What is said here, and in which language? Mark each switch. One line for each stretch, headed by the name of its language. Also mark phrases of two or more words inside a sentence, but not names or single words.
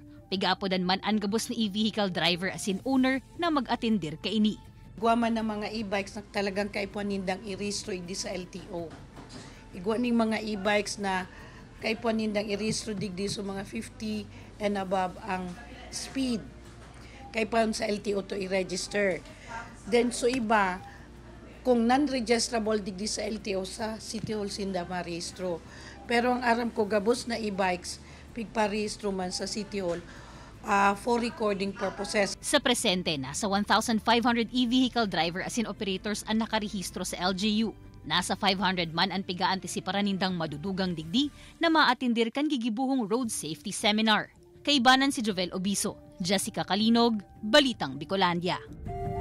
Bikol: Pigapodan man ang gabos na e-vehicle driver asin owner na mag-atindir kaini. Guwaman ng mga e-bikes na talagang kaipuan nindang i-restro hindi sa LTO. Igwa ning mga e-bikes na kaipuan nindang i-restro digdi sa mga
English: 50 and above
Bikol: ang speed. Kaipuan sa LTO to i-register. Then so iba, kung non-registrable digdi sa LTO sa City Hall sinda ma-restro. Pero ang aram ko gabos na e-bikes pigparehistro man sa City Hall
English: for recording purposes.
Bikol: Sa presente, nasa 1,500 e-vehicle driver asin operators ang nakarehistro sa LGU. Nasa 500 man ang piga-antisiparan nindang madudugang digdi na maatindir kan gigibuhong
English: road safety seminar.
Bikol: Kaibanan si Jovel Obiso, Jessica Kalinog, Balitang Bicolandia.